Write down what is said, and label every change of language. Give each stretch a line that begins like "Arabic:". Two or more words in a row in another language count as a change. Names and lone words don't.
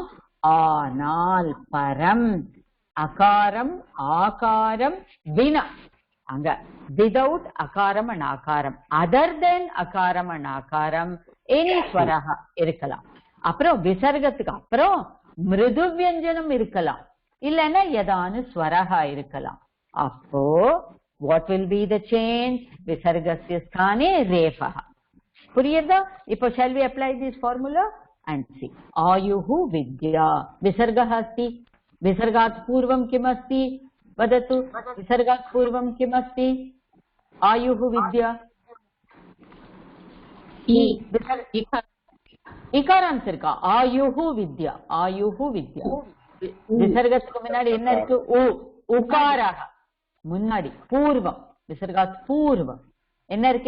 Sanskrit: ஆனால் परम् अकारम् आकारम् विना.
Tamil: அங்க
English: without akaram and aakaram, other than akaram and aakaram any
Tamil: ஸ்வரகா இருக்கலாம். அப்புறம் விசர்கத்துக்கு அப்புறம் மிருது வியஞ்சனம் இருக்கலாம், இல்லைன்னா ஏதானு ஸ்வரகா இருக்கலாம்.
English: அப்போ what will be the change?
Sanskrit: विसर्गस्य स्थाने रेफः. புரியுதா?
English: இப்போ shall we apply this formula and see.
Sanskrit: आयुः विद्या विसर्गः अस्ति. विसर्गात् पूर्वं किम् अस्ति? वदतु. विसर्गात् पूर्वं किम् अस्ति? आयुः विद्या.
Tamil: இகாரம் இருக்கா?
Sanskrit: आयुः विद्या। आयुः विद्या.
Tamil: விசர்கத்துக்கு முன்னாடி என்ன இருக்கு? உகாரஹ. முன்னாடி பூர்வம்,
Sanskrit: विसर्गात् पूर्वम्
Tamil: என்ன இருக்கு?